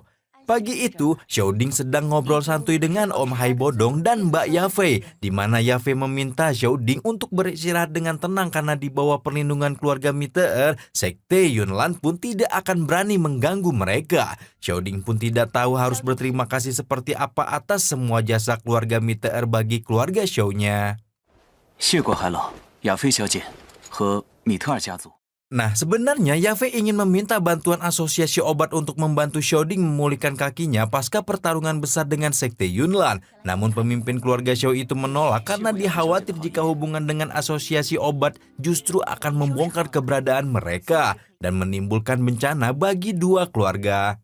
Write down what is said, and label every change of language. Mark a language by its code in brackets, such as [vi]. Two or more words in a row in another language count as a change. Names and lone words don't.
[id] Pagi itu, Xiaoding sedang ngobrol santuy dengan Om Hai Bodong dan Mbak Yafei, di mana Yafei meminta Xiaoding untuk beristirahat dengan tenang karena di bawah perlindungan keluarga Meteor, Sekte Yunlan pun tidak akan berani mengganggu mereka. Xiaoding pun tidak tahu harus berterima kasih seperti apa atas semua jasa keluarga Meteor bagi keluarga Xiao-nya. [zh] 谢过海老、亚菲小姐和米特尔家族。 [id] Nah, sebenarnya Yafei ingin meminta bantuan asosiasi obat untuk membantu Xiaoding memulihkan kakinya pasca pertarungan besar dengan Sekte Yunlan. Namun pemimpin keluarga Xiao itu menolak karena dia khawatir jika hubungan dengan asosiasi obat justru akan membongkar keberadaan mereka dan menimbulkan bencana bagi dua keluarga.